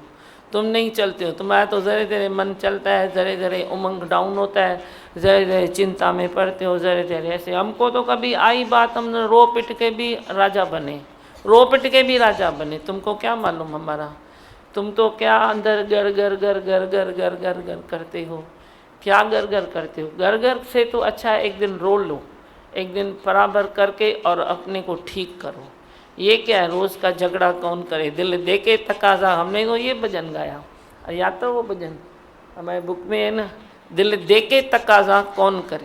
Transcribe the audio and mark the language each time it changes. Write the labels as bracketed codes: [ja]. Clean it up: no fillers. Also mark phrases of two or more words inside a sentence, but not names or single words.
[hi] तुम नहीं चलते हो, तुम्हारा तो ज़रे ज़रे मन चलता है, ज़रे ज़रे उमंग डाउन होता है, ज़रे ज़रे चिंता में पड़ते हो, ज़रे ज़रे ऐसे। हमको तो कभी आई बात, हमने रो पिट के भी राजा बने, रो पिट के भी राजा बने। तुमको क्या मालूम हमारा? तुम तो क्या अंदर गर गर गर गर गर गर गर गर करते हो? क्या गर गर करते हो? गर गर से तो अच्छा है एक दिन रो लो, एक दिन बराबर करके और अपने को ठीक करो। ये क्या है रोज़ का झगड़ा कौन करे? दिल दे के तकाजा, हमने तो ये भजन गाया, या तो वो भजन हमारे बुक में है ना, दिल दे के तकाजा कौन करे।